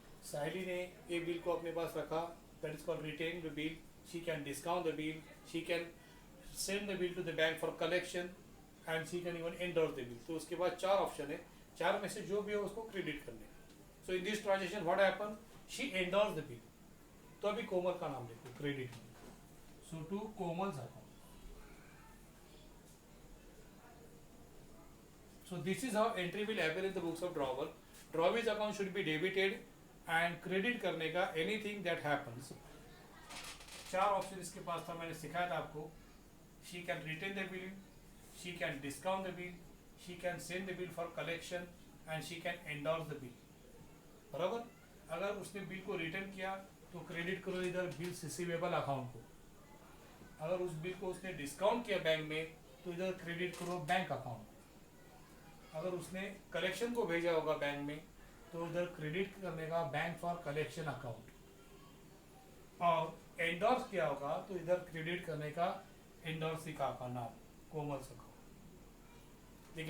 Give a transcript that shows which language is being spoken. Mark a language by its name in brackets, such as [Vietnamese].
[Hindi] साइली ने ये बिल को अपने पास रखा, [English] That is called retain the bill, she can discount the bill, she can send the bill to the bank for collection and she can even endorse the bill. [Hindi] तो उसके बाद 4 option है, 4 में से जो भी है उसको क्रेडिट करने का। [English] So in this transaction what happen, she endorse the bill. [Hindi] तो अभी कोमल का नाम लिखो क्रेडिट में, [English] So to Komal's account. So this is how entry will appear in the books of drawer. Drawers account should be debited and credit करने का anything that happens. [Hindi] 4 option इसके पास था, मैंने सिखाया था आपको। [English] She can retain the bill, she can discount the bill, she can send the bill for collection and she can endorse the bill. [Hindi] बराबर? अगर उसने बिल को रिटर्न किया तो क्रेडिट करो इधर बिल्स रिसीवेबल अकाउंट को, अगर उस बिल को उसने डिस्काउंट किया बैंक में तो इधर क्रेडिट करो बैंक अकाउंट, अगर उसने कलेक्शन को भेजा होगा बैंक में तो उधर क्रेडिट करने का बैंक फॉर कलेक्शन अकाउंट, और एंडोर्स किया होगा तो इधर क्रेडिट करने का एंडोर्सी का नाम कोमल्स अकाउंट।